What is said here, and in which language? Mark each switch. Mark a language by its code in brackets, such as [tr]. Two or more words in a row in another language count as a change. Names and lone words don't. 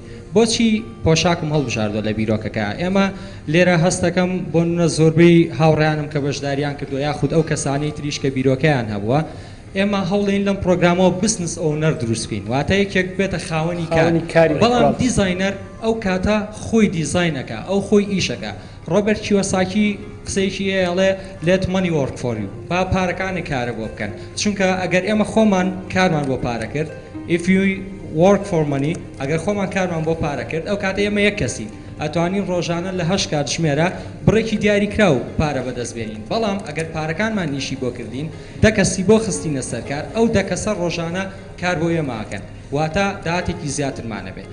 [ckb] بۆچی پۆشاکم هەڵبژاردووە لە بیرۆکەکە ئێمە لێرە هەستەکەم بۆ نە زۆربەی هاوڕیانم کە بەشداریان کردووە یاخود ئەو کەسانی تریش کە بیرۆکەیان هەبووە ئێمە هەوڵین لەم پرۆگرامەوە [en] business owner [ckb] دروستکەین واتە یەکێک بێتە خاوەنی کاری بەڵام دیزاینەر ئەو کاتە خۆی دیزاینەکە ئەو خۆی ئیشەکە. ڕۆبەرت کیۆساکی قسەیەکی ئەڵێ [en] let money work for you [ckb] با پارەکانی کارە بۆ بکەن چونکە ئەگەر ئێمە خۆمان کارمان بۆ پارە کرد [en] if you work for money [ckb] ئەگەر خۆمان کارمان بۆ پارە کرد ئەو کاتە ئێمە یەک کەسی ئەتوانین ڕۆژانە لە 8 کات ژمێرە بڕێکی دیاریکرا و پارە بەدەستبێنین بەڵام ئەگەر پارەکانمان نیشی بۆ کردین دەکەسی بۆ خستینە سەرکار ئەو دەکەسە ڕۆژانە کار بۆ ئێماکەن واتە داهاتێکی زیاترمانە بێت.